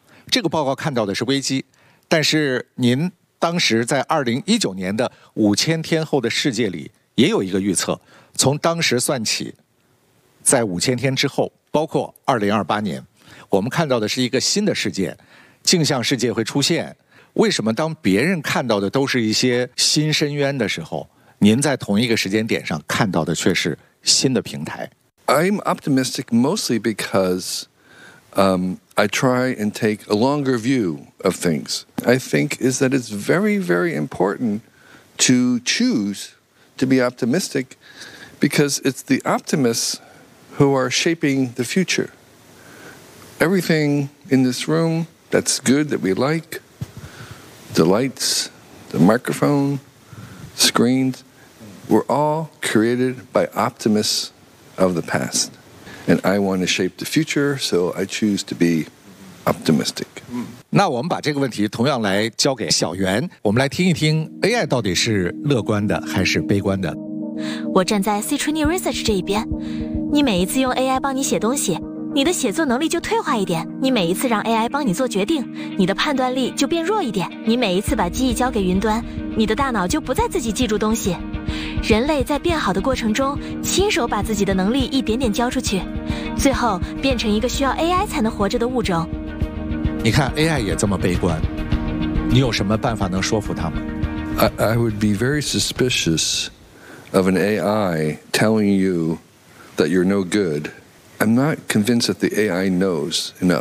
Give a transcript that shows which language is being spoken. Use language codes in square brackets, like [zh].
[zh] 这个报告看到的是危机，但是您当时在2019年的5000天后的世界里也有一个预测，从当时算起，在5000天之后，包括2028年，我们看到的是一个新的世界，镜像世界会出现。为什么当别人看到的都是一些新深渊的时候，您在同一个时间点上看到的却是新的平台？ [en] I'm optimistic mostly because I try and take a longer view of things. I think is that it's very, very important to choose to be optimistic because it's the optimists who are shaping the future. Everything in this room that's good that we like, the lights, the microphone, screens, were all created by optimists of the past. And I want to shape the future, so I choose to be optimistic. [zh] 那我们把这个问题同样来交给小猿，我们来听一听 AI 到底是乐观的还是悲观的。我站在 Citrini Research 这一边，你每一次用 AI 帮你写东西，你的写作能力就退化一点；你每一次让 AI 帮你做决定，你的判断力就变弱一点；你每一次把记忆交给云端，你的大脑就不再自己记住东西。人类在变好的过程中，亲手把自己的能力一点点交出去，最后变成一个需要 AI 才能活着的物种。你看 AI 也这么悲观，你有什么办法能说服他们？ [en] I would be very suspicious of an AI telling you that you're no good. I'm not convinced that the AI knows enough.